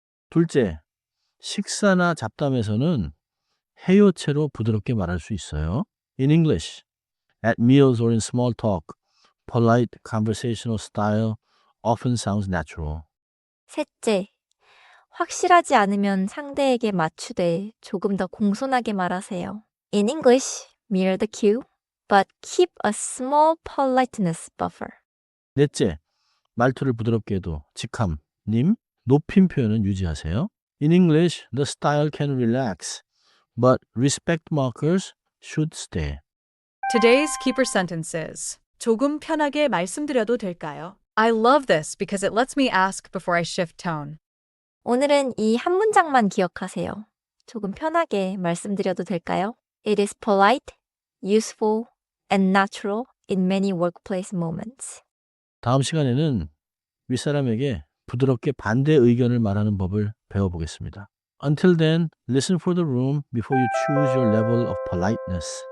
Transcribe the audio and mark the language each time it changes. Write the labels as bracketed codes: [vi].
[ko] 둘째, 식사나 잡담에서는 해요체로 부드럽게 말할 수 있어요. [en] In English, at meals or in small talk, polite conversational style often sounds natural. [ko] 셋째, 확실하지 않으면 상대에게 맞추되 조금 더 공손하게 말하세요. [en] In English, mirror the cue, but keep a small politeness buffer. [ko] 넷째, 말투를 부드럽게 해도 직함, 님, 높임 표현은 유지하세요. [en] In English, the style can relax, but respect markers should stay. Today's keeper sentence is, [ko] 조금 편하게 말씀드려도 될까요? [en] I love this because it lets me ask before I shift tone. [ko] 오늘은 이 한 문장만 기억하세요. 조금 편하게 말씀드려도 될까요? [en] It is polite, useful, and natural in many workplace moments. [ko] 다음 시간에는 윗사람에게 부드럽게 반대 의견을 말하는 법을 배워보겠습니다. [en] Until then, listen for the room before you choose your level of politeness.